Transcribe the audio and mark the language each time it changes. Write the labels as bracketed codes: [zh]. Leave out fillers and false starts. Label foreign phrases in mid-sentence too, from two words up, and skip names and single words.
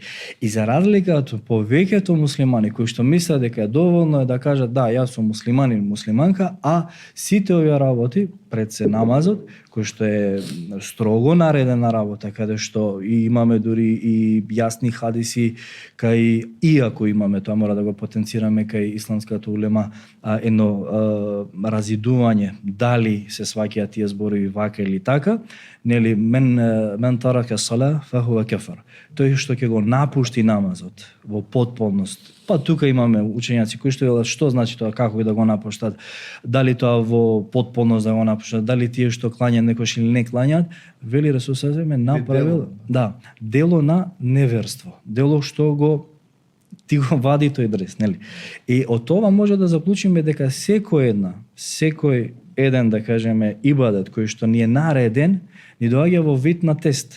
[mk] И за разлика од повеќето муслимани кои што мислат дека е доволно да кажат да, јас сум муслиманин, муслиманка, а сите овие работи пред се намазот, кој што е строго наредена работа, каде што и имаме дури и јасни хадиси, кај иако имаме, тоа мора да го потенцираме кај исламската улема, едно разидување дали се сваќаат тие зборови вака или така, нели [ar] من ترك الصلاة فهو كافر. [mk] Тој што ќе го напушти намазот во потполност. Па тука имаме учењаци кои што велат што значи тоа, како да го напуштат, дали тоа во потполност да го напуштат, дали тие што клањаат некош или не клањаат, вели Расул [ar] صلى الله عليه [mk] направил дело на неверство, дело што ти го вади тој дрес, нели? И од тоа може да заклучиме дека секој еден, да кажеме, ибадет кој што ни е нареден, ни доаѓа во вид на тест.